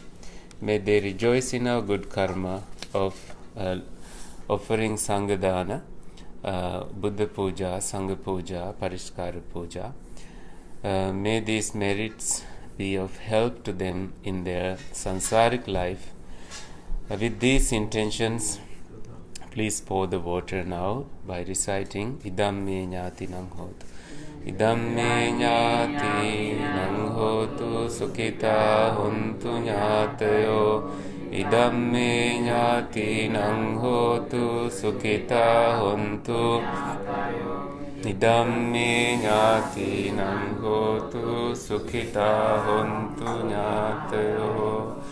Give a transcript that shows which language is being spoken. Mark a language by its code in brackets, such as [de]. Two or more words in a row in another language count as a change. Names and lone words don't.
[en] May they rejoice in our good karma of offering Sanghadana, [pi] Buddha Pūjā, Sangha Pūjā, Parishkara Pūjā. [en] May these merits be of help to them in their sansaric life. With these intentions, please pour the water now by reciting [pi] Idam me ñāti nang hotu. Idam me ñāti nang hotu sukhita hontu ñātayo. Idam me ñāti nang hotu sukhita hontu. Idam me ñāti nang hotu sukhita hontu ñātayo.